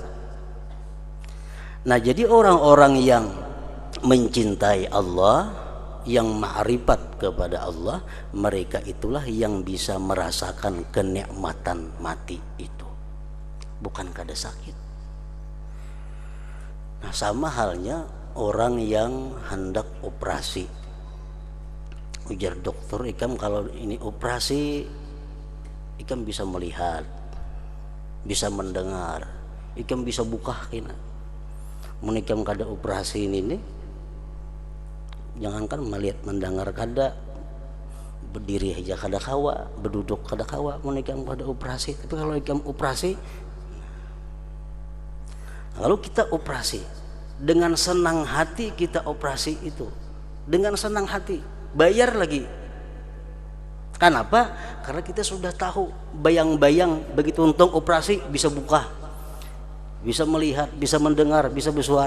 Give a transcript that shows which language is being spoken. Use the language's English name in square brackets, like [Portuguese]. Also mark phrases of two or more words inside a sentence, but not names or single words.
[Indonesian] Nah, jadi orang-orang yang mencintai Allah, yang ma'rifat kepada Allah, mereka itulah yang bisa merasakan kenikmatan mati itu, bukan kada sakit. Nah, sama halnya orang yang hendak operasi. [Banjar] Ujar dokter, ikam kalau ini operasi, ikam bisa melihat, bisa mendengar, ikam bisa buka kina. Mun ikam kada operasi ini jangankan melihat mendengar kada, berdiri aja kada kawa, berduduk kada kawa mun ikam kada operasi. Tapi kalau ikam operasi, [Indonesian] lalu kita operasi dengan senang hati, kita operasi itu dengan senang hati, bayar lagi. Kenapa? Karena kita sudah tahu bayang-bayang begitu untung operasi bisa buka, bisa melihat, bisa mendengar, bisa bersuara.